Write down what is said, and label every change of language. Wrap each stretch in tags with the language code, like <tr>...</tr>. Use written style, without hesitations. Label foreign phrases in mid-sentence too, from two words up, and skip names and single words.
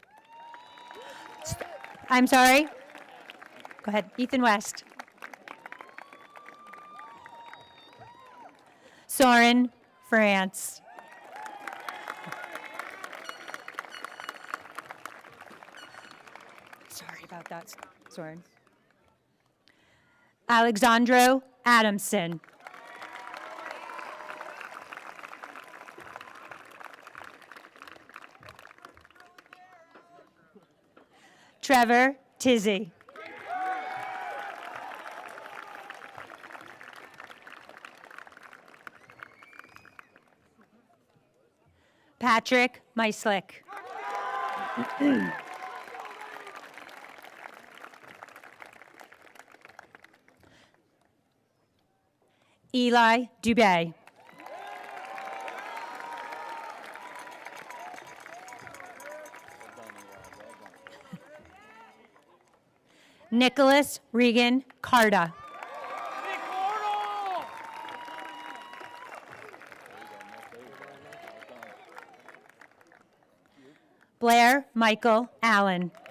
<en>I'm sorry. Go ahead, Ethan West. Soren France. Sorry about that, Soren. Alexandro Adamson. Trevor Tizzy. Patrick Meislick. Eli Dubé. Nicholas Regan Carta. Blair Michael Allen.</en>